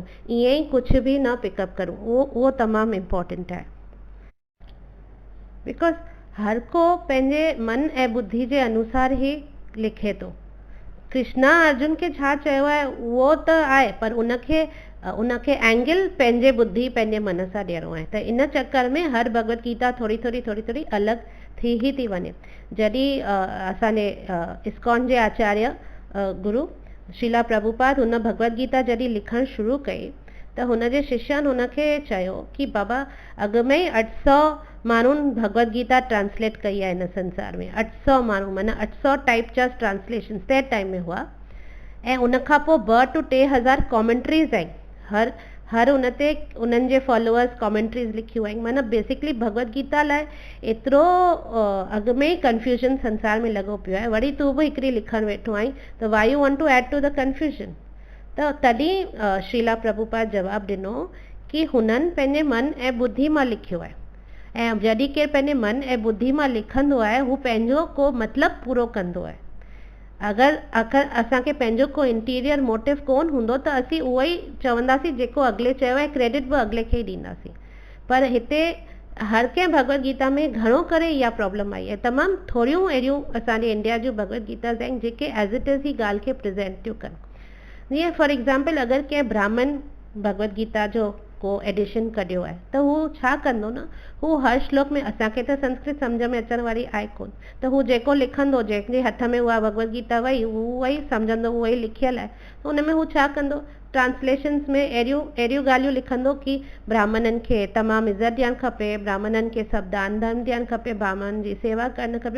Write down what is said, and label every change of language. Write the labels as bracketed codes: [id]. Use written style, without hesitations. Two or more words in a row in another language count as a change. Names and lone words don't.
[sd] ईअं ई कुझु बि न पिकअप करूं. उहो तमामु इम्पोर्टेंट आहे. बिकॉज हर को पंहिंजे मन ऐं बुद्धि जे अनुसार ई लिखे थो. कृष्णा अर्जुन खे छा चयो आहे उहो त आहे, पर उनखे एंगल पंहिंजे बुद्धि पंहिंजे मन सां ॾियणो आहे. त इन चक्कर में हर भगवद गीता थोरी अलॻि थी ई थी वञे. जॾहिं असांजे इस्कॉन जे आचार्य गुरु श्रीला प्रभुपाद हुन भगवद गीता जॾहिं लिखणु शुरू कई त हुनजे शिष्यनि हुनखे चयो कि बाबा अॻु में ई 800 माण्हुनि भगवद गीता ट्रांसलेट कई आहे हिन संसार में. 800 माण्हू, माना 800 टाइप जा ट्रांसलेशन तंहिं टाइम में हुआ. ऐं उनखां पोइ 2 to 3 हज़ार कॉमेंट्रीज़ आहिनि. हर हर उन ते उन्हनि जे फॉलोअर्स कॉमेंट्रीज़ लिखियूं आहिनि। माना बेसिकली भगवत गीता लाइ एतिरो अॻु में ई कन्फ्यूजन संसार में लॻो पियो आहे, वरी तूं बि हिकिड़ी लिखणु वेठो आहीं, त [en] why you want to add to the confusion. [sd] त तॾहिं श्रीला प्रभुपाद जवाबु ॾिनो कि हुननि पंहिंजे मन ऐं बुद्धि मां लिखियो आहे, ऐं जॾहिं केरु पंहिंजे मन ऐं बुद्धि मां लिखंदो आहे हू पंहिंजो को मतिलबु पूरो कंदो आहे। अगरि असांखे पंहिंजो को इंटीरियर मोटिव कोन हूंदो त असीं उहो ई चवंदासीं जेको अॻिले चयो ऐं क्रेडिट बि अॻिले खे ई ॾींदासीं। पर हिते हर कंहिं भगवत गीता में घणो करे इहा प्रॉब्लम आई आहे। तमामु थोरियूं अहिड़ियूं असांजे इंडिया जूं भगवत गीताज़ आहिनि जेके [en] as it is [sd] ही ॻाल्हि खे प्रेज़ेंट थियूं कनि। जीअं [en] for example [sd] अगरि कंहिं ब्राह्मण भगवत गीता जो को एडिशन कढियो आहे त हू छा कंदो न, हू हर श्लोक में, असांखे त संस्कृत सम्झ में अचण वारी आहे कोन, त हू जेको लिखंदो, जंहिंजे हथ में उहा भगवत गीता वई, उहो ई सम्झंदो, उहो ई लिखियल आहे, त हुन में हू छा कंदो, ट्रांसलेशन्स में अहिड़ियूं ॻाल्हियूं लिखंदो कि ब्राह्मणनि खे तमामु इज़त ॾियणु खपे, ब्राह्मणनि खे सभु दान धर्म ॾियणु खपे, ब्राह्मणनि जी सेवा करणु खपे।